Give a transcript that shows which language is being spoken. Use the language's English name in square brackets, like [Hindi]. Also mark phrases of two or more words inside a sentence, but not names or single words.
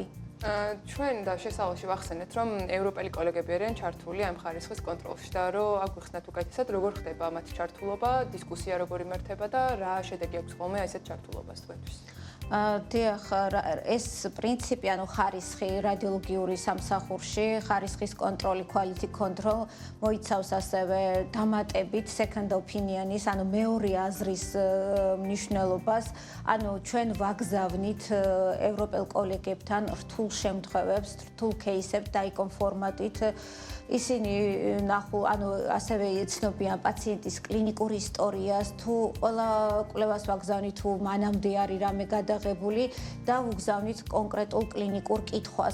[Georgian] ჩვენ და შესავალში ვახსენეთ, რომ ევროპელი კოლეგები არიან ჩართული ამ ხარისხის კონტროლში და რომ აგვიხსნათ უკეთესად, როგორ ხდება მათი ჩართულობა, დისკუსია როგორ იმართება და რა შედეგი აქვს ხოლმე ასეთ ჩართულობას თქვენთვის. დიახ, ეს პრინციპი, ანუ ხარისხი რადიოლოგიური სამსახურში, ხარისხის კონტროლი, [English] quality control [Georgian] მოიცავს ასევე დამატებით [English] second opinion- [Georgian] ის, ანუ მეორე აზრის მნიშვნელობას, ანუ ჩვენ ვაგზავნით ევროპელ კოლეგებთან რთულ შემთხვევებს, რთულ кейსებს დაიკონ ფორმატით. ისინი ასევე იცნობიან პაციენტის კლინიკურ ისტორიას, თუ ყველა კვლევას ვაგზავნით, თუ მანამდე არის რამე გადაღებული და ვუგზავნით კონკრეტულ კლინიკურ კითხვას.